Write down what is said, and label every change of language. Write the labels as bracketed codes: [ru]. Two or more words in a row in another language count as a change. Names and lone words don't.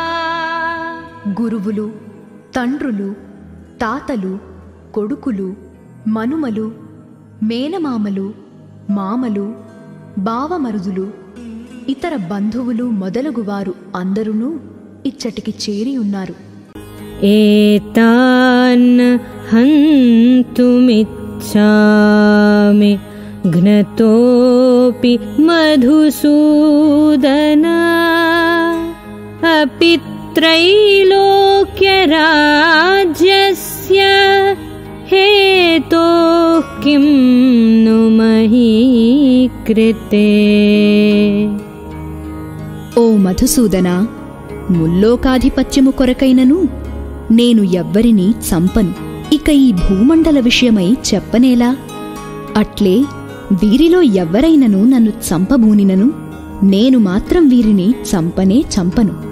[te] గురువులు, తండ్రులు, తాతలు, కొడుకులు, మనుమలు, మేనమామలు, మామలు, బావమరుదులు, ఇతర బంధువులు మొదలగువారు అందరూ ఇచ్చటికి చేరి ఉన్నారు. [sa] ఏతాన్ హంతుమిచ్ఛామి घ्नतोऽपि मधुसूदन अपि त्रैलोक्यराज्यस्य हेतोः किं नु मही कृते। [te] ఓ మధుసూదన, ముల్లోకాధిపత్యము కొరకైనను నేను ఎవ్వరినీ చంపను. ఇక ఈ భూమండల విషయమై చెప్పనేలా? అట్లే వీరిలో ఎవ్వరైనను నన్ను చంపబూనినను నేను మాత్రం వీరిని చంపనే చంపను.